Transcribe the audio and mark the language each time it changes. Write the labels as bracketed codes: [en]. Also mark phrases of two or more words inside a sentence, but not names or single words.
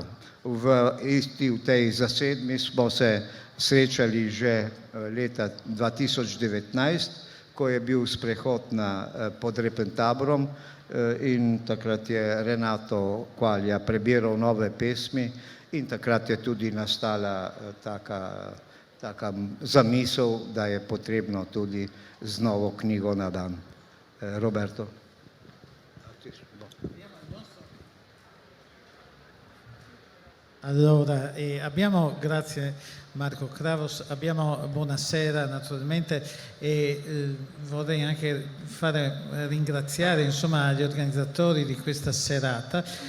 [sl] V tej zasedbi smo se srečali že leta 2019, ko je bil sprehod pod Repentabrom in takrat je Renato Quaglia prebiral nove pesmi in takrat je tudi nastala taka zamisel, da je potrebno tudi z novo knjigo na dan. Roberto. [it] Allora, grazie Marco Cravos, buonasera naturalmente e vorrei anche ringraziare insomma gli organizzatori di questa serata